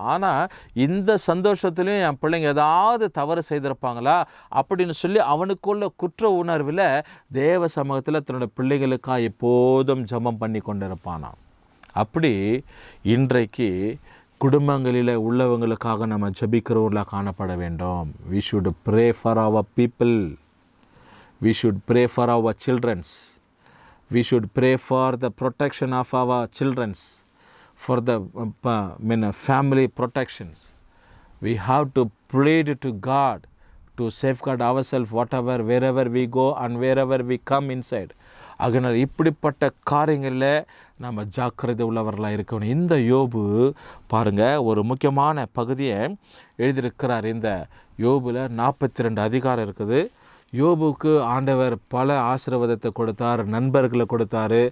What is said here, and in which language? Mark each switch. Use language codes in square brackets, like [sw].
[ta] ஆனால் இந்த சந்தோஷத்துலேயும் என் பிள்ளைங்க ஏதாவது தவறு செய்திருப்பாங்களா அப்படின்னு சொல்லி அவனுக்குள்ள குற்ற உணர்வில் தேவ சமூகத்தில் தன்னுடைய பிள்ளைகளுக்காக எப்போதும் ஜெபம் பண்ணி கொண்டிருப்பானாம். அப்படி இன்றைக்கு குடும்பங்களில் உள்ளவங்களுக்காக நம்ம ஜெபிக்கிறவர்களாக காணப்பட வேண்டும். [en] We should pray for our people. We should pray for our childrens. We should pray for the protection of our childrens, for the family protections. We have to plead to God to safeguard ourselves wherever we go and wherever we come inside. [ta] அதனால் இப்படிப்பட்ட காரியங்களில் நம்ம ஜாக்கிரதை உள்ளவர்களாக இருக்கணும். இந்த யோபு பாருங்கள், ஒரு முக்கியமான பகுதியை எழுதியிருக்கிறார். இந்த யோபுல 42 அதிகாரம் இருக்குது. யோபுக்கு ஆண்டவர் பல ஆசீர்வாதத்தை கொடுத்தார், நண்பர்களை கொடுத்தாரு.